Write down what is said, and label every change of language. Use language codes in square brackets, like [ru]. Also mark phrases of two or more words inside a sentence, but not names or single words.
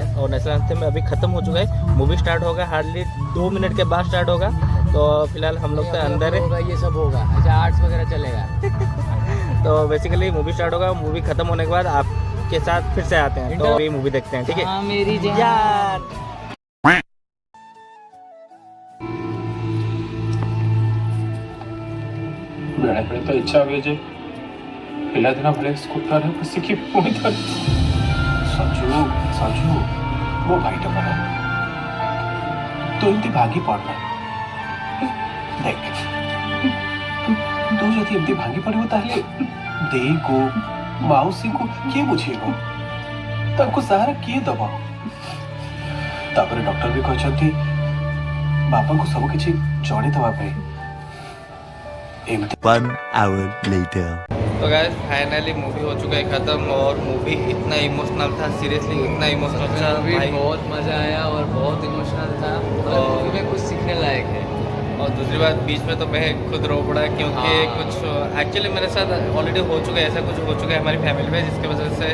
[hi] और [en] national anthem [hi] अभी खत्म हो चुका है। [en] movie start [hi] होगा [en] hardly 2 minute [hi] के बाद स्टार्ट होगा। तो फिलहाल हम लोग तो अंदर है, ये सब होगा। अच्छा आर्ट्स वगैरह चलेगा। तो [en] basically movie start [hi] होगा। मूवी खत्म होने के बाद आपके साथ फिर से आते हैं, तो अभी मूवी देखते हैं, ठीक है। हाँ मेरी यार [or] ବେଳେବେଳେ ତ ଇଚ୍ଛା ହୁଏ ଯେ ପିଲାଦିନ ଭଳି ସ୍କୁଟରରେ ବସିକି ପୁଣି ଥରେ ସଜୁ ମୋ ଭାଇଟା ପରା, ତୁ ଏମିତି ଭାଙ୍ଗି ପଡନା। ଦେଖ ତୁ ଯଦି ଏମିତି ଭାଙ୍ଗି ପଡିବ ତାହେଲେ ଦେଇକୁ ମାଉସୀଙ୍କୁ କିଏ ବୁଝେଇବ, ତାଙ୍କୁ ସାହାରା କିଏ ଦବ? ତାପରେ ଡକ୍ଟର ବି କହିଛନ୍ତି ବାପାଙ୍କୁ ସବୁ କିଛି ଜଣେଇଦେବା ପାଇଁ। [en] 1 hour later. [hi] तो [en] guys finally movie [hi] हो चुका है ख़त्म। और मूवी इतना इमोशनल था, सीरियसली इतना इमोशनल था भाई, बहुत मज़ा आया और बहुत इमोशनल था और मूवी में कुछ सीखने लायक है। और दूसरी बात बीच में तो मैं खुद रो पड़ा, क्योंकि कुछ एक्चुअली मेरे साथ ऑलरेडी हो चुका है, ऐसा कुछ हो चुका है हमारी फैमिली में, जिसकी वजह से